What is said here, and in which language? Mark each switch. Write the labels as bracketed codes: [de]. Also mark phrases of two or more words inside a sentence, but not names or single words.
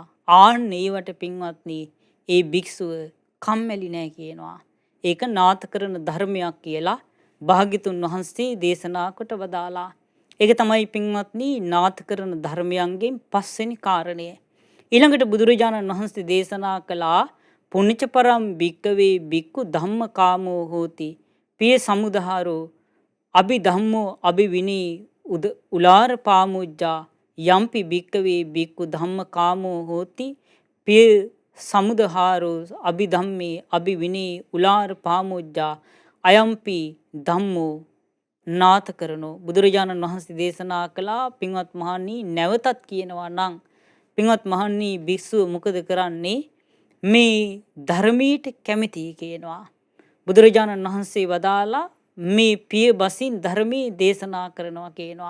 [si] ආන් ඒවට පින්වත්නි ඒ භික්ෂුව කම්මැලි නැහැ කියනවා. ඒක නාථ කරන ධර්මයක් කියලා භාග්‍යතුන් වහන්සේ දේශනා කොට වදාලා. ඒක තමයි පින්වත්නි නාථ කරන ධර්මයන්ගෙන් පස්වෙනි කාරණය. ඊළඟට බුදුරජාණන් වහන්සේ දේශනා කළා [pi] පුණ්‍යචපරම් භික්කවේ භික්ඛු ධම්මකාමෝ හෝති පිය සමුදහාරෝ අභි ධම්මෝ අභි විනී උලාර පාමුජ්ජා යම්පි භික්කවේ භික්ඛු ධම්මකාමෝ හෝති පිය සමුදහාරෝ අභි ධම්මේ අභි විනී උලාර පාමුජ්ජා අයම්පි ධම්මෝ නාථ කරනෝ. [si] බුදුරජාණන් වහන්සේ දේශනා කළා පින්වත් මහණනි නැවතත් කියනවා නම් පින්වත් මහණනි භික්ෂුව මොකද කරන්නේ මේ ධර්මයට කැමති කියනවා. බුදුරජාණන් වහන්සේ වදාලා මේ පිය බසින් ධර්මයේ දේශනා කරනවා කියනවා.